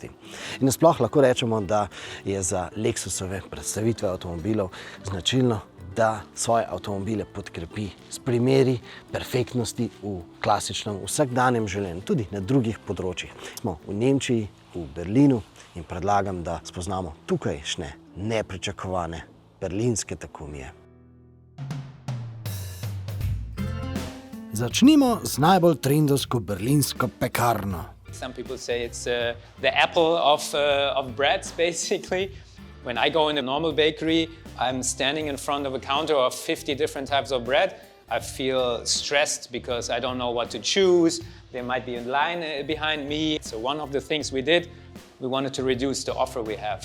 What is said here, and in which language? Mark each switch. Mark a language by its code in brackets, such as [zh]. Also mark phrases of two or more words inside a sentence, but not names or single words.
[sl] In nasploh lahko rečemo, da je za Lexusove predstavitve avtomobilov značilno, da svoje avtomobile podkrepi s primeri perfektnosti v klasičnem vsakdanjem življenju, tudi na drugih področjih. Smo v Nemčiji, v Berlinu in predlagam, da spoznamo tukajšnje nepričakovane berlinske takumije. Začnimo z najbolj trendovsko berlinsko pekarno. [en] Some people say it's the apple of breads, basically. When I go in a normal bakery, I'm standing in front of a counter of 50 different types of bread. I feel stressed because I don't know what to choose. There might be a line behind me. So one of the things we did, we wanted to reduce the offer we have.